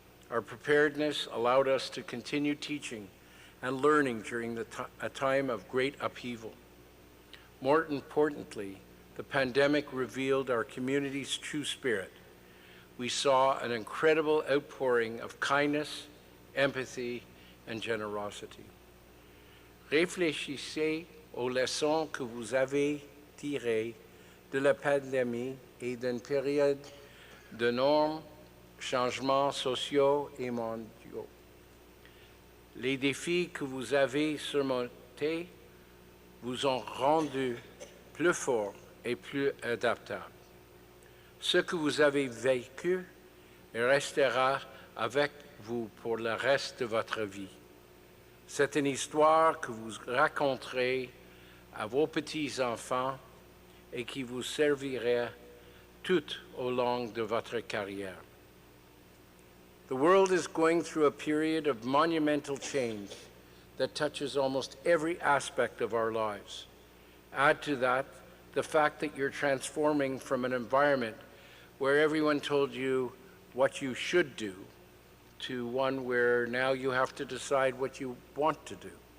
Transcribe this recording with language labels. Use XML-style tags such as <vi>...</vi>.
<en>Our preparedness allowed us to continue teaching and learning during a time of great upheaval. More importantly, the pandemic revealed our community's true spirit. We saw an incredible outpouring of kindness, empathy, and generosity.</en> <fr>Réfléchissez aux leçons que vous avez tirées de la pandémie et d'une période d'énormes changements sociaux et mondiaux. Les défis que vous avez surmontés vous ont rendu plus forts et plus adaptables. Ce que vous avez vécu restera avec vous pour le reste de votre vie. C'est une histoire que vous raconterez à vos petits-enfants et qui vous servira tout au long de votre carrière.</fr> <en>The world is going through a period of monumental change that touches almost every aspect of our lives. Add to that the fact that you're transforming from an environment where everyone told you what you should do to one where now you have to decide what you want to do.</en>